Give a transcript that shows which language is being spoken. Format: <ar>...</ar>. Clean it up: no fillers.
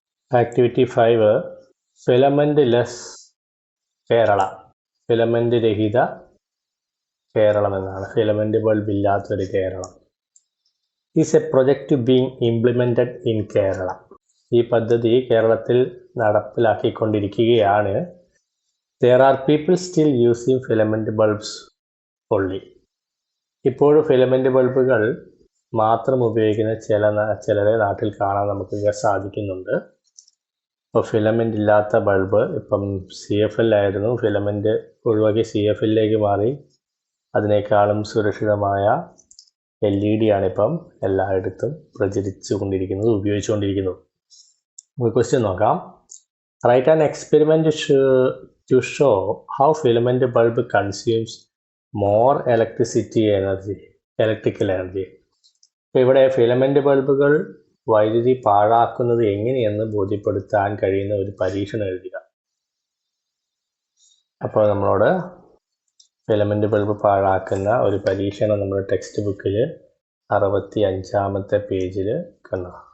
<ml>Activity 5 filament less Kerala. Filament രഹിത കേരളം എന്നാണ്. Filament bulb ഇല്ലാത്തൊരു Keralam.</ml> <en>Is a project being implemented in Kerala.</en> <ml>ഈ പദ്ധതി കേരളത്തിൽ നടപ്പിലാക്കിക്കൊണ്ടിരിക്കുകയാണ്.</ml> <en>There are people still using filament bulbs only.</en> <ml>ഇപ്പോഴും ഫിലമെൻ്റ് ബൾബുകൾ മാത്രം ഉപയോഗിക്കുന്ന ചിലരെ നാട്ടിൽ കാണാൻ നമുക്ക് സാധിക്കുന്നുണ്ട്. ഇപ്പോൾ ഫിലമെൻ്റ് ഇല്ലാത്ത ബൾബ് ഇപ്പം CFL ആയിരുന്നു, ഫിലമെൻ്റ് ഒഴിവാക്കി CFLിലേക്ക് മാറി. അതിനേക്കാളും സുരക്ഷിതമായ LED ആണിപ്പം എല്ലായിടത്തും പ്രചരിച്ചു കൊണ്ടിരിക്കുന്നത്, ഉപയോഗിച്ചുകൊണ്ടിരിക്കുന്നത്. നമുക്ക് ക്വസ്റ്റ്യൻ നോക്കാം.</ml> <en>Write an experiment to show how filament bulb consumes more electrical energy.</en> <ml>ഇപ്പോൾ ഇവിടെ ഫിലമെൻ്റ് ബൾബുകൾ വൈദ്യുതി പാഴാക്കുന്നത് എങ്ങനെയെന്ന് ബോധ്യപ്പെടുത്താൻ കഴിയുന്ന ഒരു പരീക്ഷണം എഴുതുക. അപ്പോൾ നമ്മളോട് ഫിലമെൻ്റ് ബൾബ് പാഴാക്കുന്ന ഒരു പരീക്ഷണം നമ്മുടെ ടെക്സ്റ്റ് ബുക്കിൽ 65-ാമത്തെ പേജിൽ കണ്ടു.</ml>